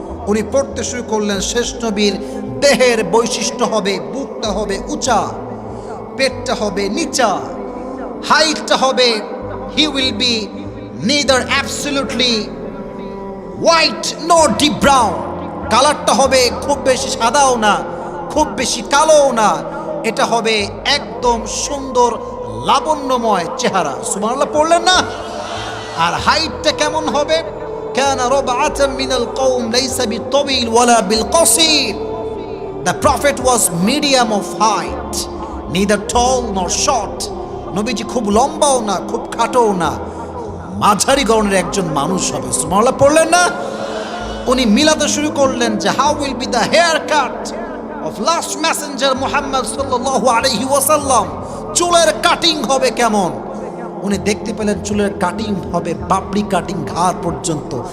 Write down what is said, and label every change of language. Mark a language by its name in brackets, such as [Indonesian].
[Bangla] উনি পড়তে শুরু করলেন, শেষ নবীর দেহের বৈশিষ্ট্য হবে, বুকটা হবে উঁচা, পেটটা হবে নিচা, হাইটটা হবে, [English] he will be neither absolutely white nor deep brown, [Bangla] কালারটা হবে খুব বেশি সাদাও না, খুব বেশি কালোও না, এটা হবে একদম সুন্দর লাবণ্যময় চেহারা। সুবহানাল্লাহ পড়লেন না? আর হাইটটা কেমন হবে? [Arabic] কানা রাবআতাম মিনাল কওম লাইসা বিতাবিল ওয়ালা বিলকাসির। [English] The prophet was medium of height, neither tall nor short. [Bangla] নবীজি খুব লম্বাও না, খুব খাটোও না, মাঝারি গড়নের একজন মানুষ হবে। সুবহানাল্লাহ পড়লেন না? উনি মিলাতে শুরু করলেন যে [English] How will be the hair cut of last messenger Muhammad সাল্লাল্লাহু আলাইহি ওয়াসাল্লাম। [Bangla] চুলের কাটিং হবে কেমন? উনি দেখতে পেলেন চুলের কাটিং হবে বাবরি কাটিং, ঘাড় পর্যন্ত।